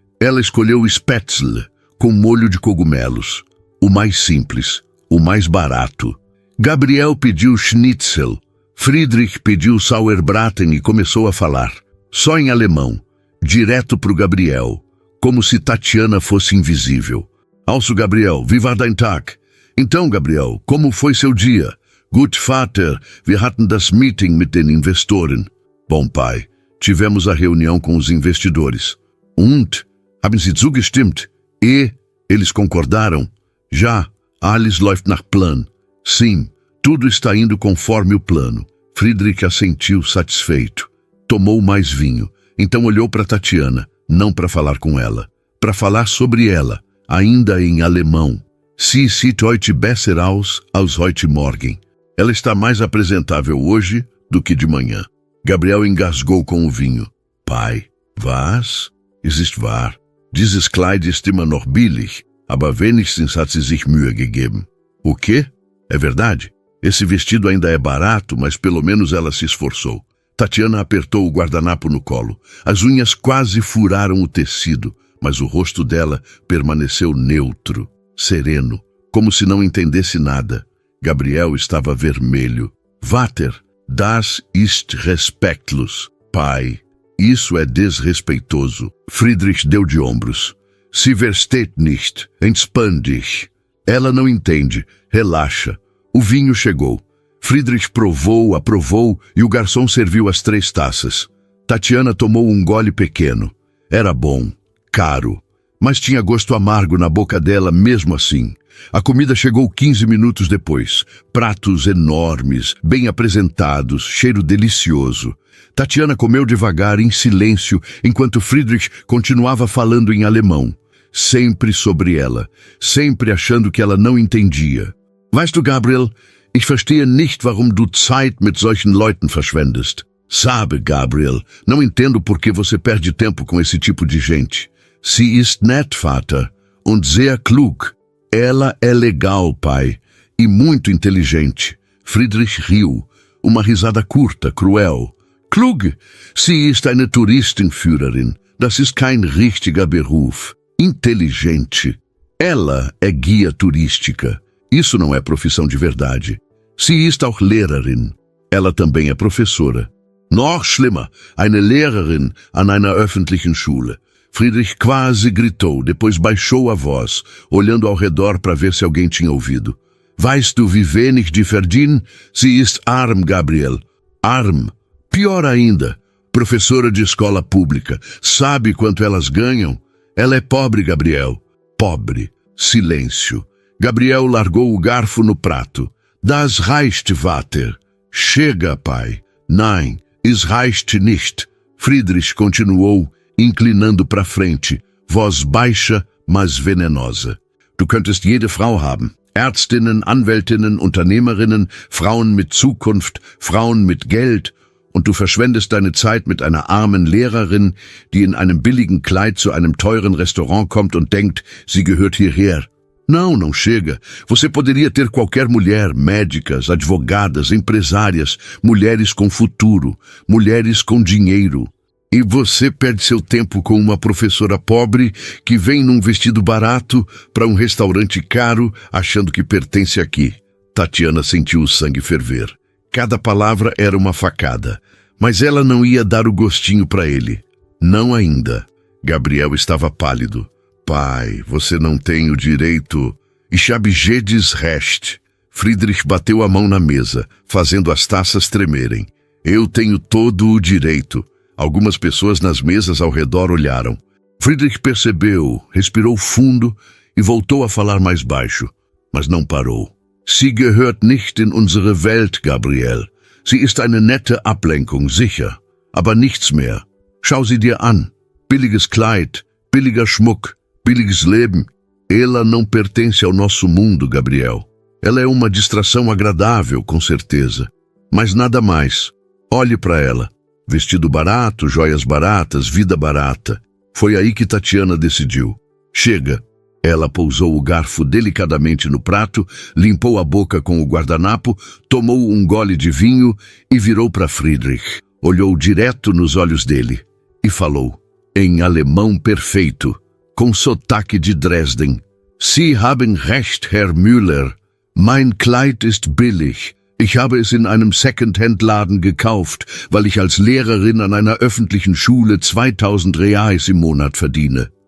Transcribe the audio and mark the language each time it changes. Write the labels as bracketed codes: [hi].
[pt] Ela escolheu o Spätzle, com molho de cogumelos. O mais simples, o mais barato. Gabriel pediu Schnitzel. Friedrich pediu Sauerbraten e começou a falar. Só em alemão, direto pro Gabriel, como se Tatiana fosse invisível. [de] Also, Gabriel, wie war dein Tag? [pt] Então, Gabriel, como foi seu dia? [de] Gut, Vater, wir hatten das Meeting mit den Investoren. [pt] Bom, pai, tivemos a reunião com os investidores. [de] Und? Haben Sie zugestimmt? [pt] E? Eles concordaram? [de] Já, alles läuft nach Plan. [pt] Sim, tudo está indo conforme o plano. Friedrich assentiu satisfeito. Tomou mais vinho. Então olhou para Tatiana, não para falar com ela. Para falar sobre ela, ainda em alemão. [de] Sie sieht heute besser aus als heute Morgen. [pt] Ela está mais apresentável hoje do que de manhã. Gabriel engasgou com o vinho. [de] Pai, was? Es ist wahr. Dieses Kleid ist immer noch billig, aber wenigstens hat sie sich Mühe gegeben. [pt] O quê? É verdade? Esse vestido ainda é barato, mas pelo menos ela se esforçou. Tatiana apertou o guardanapo no colo. As unhas quase furaram o tecido, mas o rosto dela permaneceu neutro, sereno, como se não entendesse nada. Gabriel estava vermelho. [de] Vater, das ist respektlos. [pt] Pai, isso é desrespeitoso. Friedrich deu de ombros. [de] Sie versteht nicht, entspann dich. [pt] Ela não entende, relaxa. O vinho chegou. Friedrich provou, aprovou e o garçom serviu as 3 taças. Tatiana tomou um gole pequeno. Era bom, caro, mas tinha gosto amargo na boca dela mesmo assim. A comida chegou 15 minutos depois. Pratos enormes, bem apresentados, cheiro delicioso. Tatiana comeu devagar, em silêncio, enquanto Friedrich continuava falando em alemão. Sempre sobre ela, sempre achando que ela não entendia. [de] Weißt du, Gabriel, ich verstehe nicht, warum du Zeit mit solchen Leuten verschwendest. [pt] Sabe, Gabriel, não entendo por que você perde tempo com esse tipo de gente. [de] Sie ist nett, Vater, und sehr klug. [pt] Ela é legal, pai, e muito inteligente. Friedrich riu, uma risada curta, cruel. [de] Klug, sie ist eine Touristenführerin. Das ist kein richtiger Beruf. [pt] Inteligente. Ela é guia turística. Isso não é profissão de verdade. [de] Sie ist auch Lehrerin. [pt] Ela também é professora. [de] Noch schlimmer, eine Lehrerin an einer öffentlichen Schule. [pt] Friedrich quase gritou, depois baixou a voz, olhando ao redor para ver se alguém tinha ouvido. [de] Weißt du, wie wenig die verdienen? Sie ist arm, Gabriel. Arm. [pt] Pior ainda, professora de escola pública. Sabe quanto elas ganham? Ela é pobre, Gabriel. Pobre. Silêncio. Gabriel largou o garfo no prato. [de] Das reicht, Vater. [pt] Chega, pai. [de] Nein, es reicht nicht. [pt] Friedrich continuou, inclinando para frente, voz baixa, mas venenosa. [de] Du könntest jede Frau haben. Ärztinnen, Anwältinnen, Unternehmerinnen, Frauen mit Zukunft, Frauen mit Geld. Und du verschwendest deine Zeit mit einer armen Lehrerin, die in einem billigen Kleid zu einem teuren Restaurant kommt und denkt, sie gehört hierher. [pt] Não, não chega. Você poderia ter qualquer mulher, médicas, advogadas, empresárias, mulheres com futuro, mulheres com dinheiro. E você perde seu tempo com uma professora pobre que vem num vestido barato para um restaurante caro achando que pertence aqui. Tatiana sentiu o sangue ferver. Cada palavra era uma facada, mas ela não ia dar o gostinho para ele. Não ainda. Gabriel estava pálido. Pai, você não tem o direito. [de] Ich habe jedes Recht. [pt] Friedrich bateu a mão na mesa, fazendo as taças tremerem. Eu tenho todo o direito. Algumas pessoas nas mesas ao redor olharam. Friedrich percebeu, respirou fundo e voltou a falar mais baixo, mas não parou. Sie gehört nicht in unsere Welt, Gabriel. Sie ist eine nette Ablenkung, sicher, aber nichts mehr. Schau sie dir an. Billiges Kleid, billiger Schmuck, billiges Leben. Ela não pertence ao nosso mundo, Gabriel. Ela é uma distração agradável, com certeza, mas nada mais. Olhe para ela. Vestido barato, joias baratas, vida barata. Foi aí que Tatiana decidiu. Chega. Ela pousou o garfo delicadamente no prato, limpou a boca com o guardanapo, tomou um gole de vinho e virou para Friedrich. Olhou direto nos olhos dele e falou, em alemão perfeito, com sotaque de Dresden. [de] Sie haben recht, Herr Müller. Mein Kleid ist billig. Ich habe es in einem Second-Hand-Laden gekauft, weil ich als Lehrerin an einer öffentlichen Schule 2000 reais im Monat verdiene.